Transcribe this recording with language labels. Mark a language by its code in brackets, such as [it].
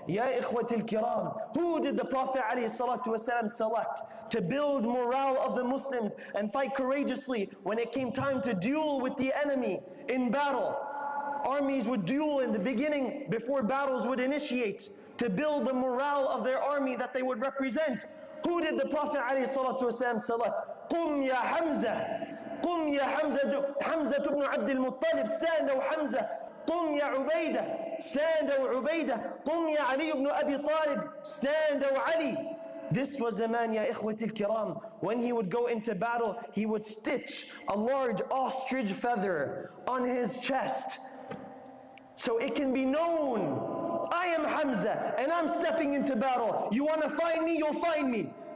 [en] Ya ikhwatil kiram, who did the Prophet ﷺ select to build morale of the Muslims and fight courageously when it came time to duel with the enemy in battle? Armies would duel in the beginning before battles would initiate, to build the morale of their army that they would represent. Who did the Prophet ﷺ select? [ar] قُمْ يَا حَمْزَةَ قُمْ يَا حَمْزَةَ حَمْزَةُ ibn Abd al-Muttalib, [en] stand O Hamza. [ar] قُمْ يَا عُبَيْدَةَ, [en] stand O Ubaidah. قُمْ يَا Ali ibn Abi Talib, stand O Ali. This was the man, ya ikhwatil kiram, when he would go into battle, he would stitch a large ostrich feather on his chest, so it can be known, I am Hamza, and I'm stepping into battle. You want to find me? You'll find me.